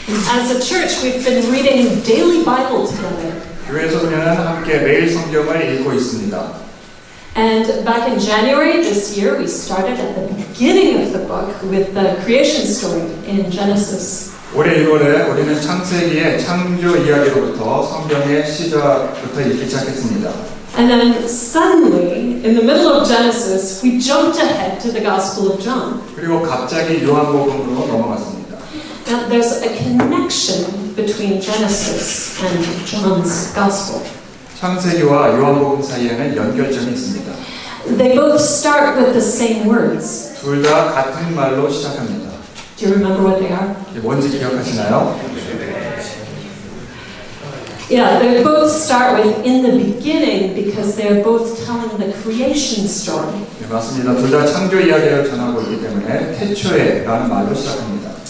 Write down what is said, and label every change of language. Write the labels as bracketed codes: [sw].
[en] As a church, we've been reading daily Bible together. [ko] 교회에서 우리는 함께 매일 성경을 읽고 있습니다. [en] And back in January this year, we started at the beginning of the book with the creation story in Genesis. [ko] 올해 1월에 우리는 창세기의 창조 이야기로부터 성경의 시작부터 읽기 시작했습니다. [en] And then suddenly, in the middle of Genesis, we jumped ahead to the Gospel of John. [ko] 그리고 갑자기 요한복음으로 넘어갔습니다. [en] Now, there's a connection between Genesis and John's Gospel. [ko] 창세기와 요한복음 사이에는 연결점이 있습니다. [en] They both start with the same words. [ko] 둘 다 같은 말로 시작합니다. [en] Do you remember what they are? [ko] 이게 뭔지 기억하시나요? [en] Yeah, they both start with in the beginning because they're both telling the creation story. [ko] 네, 맞습니다. 둘 다 창조 이야기를 전하고 있기 때문에 태초에 라는 말로 시작합니다.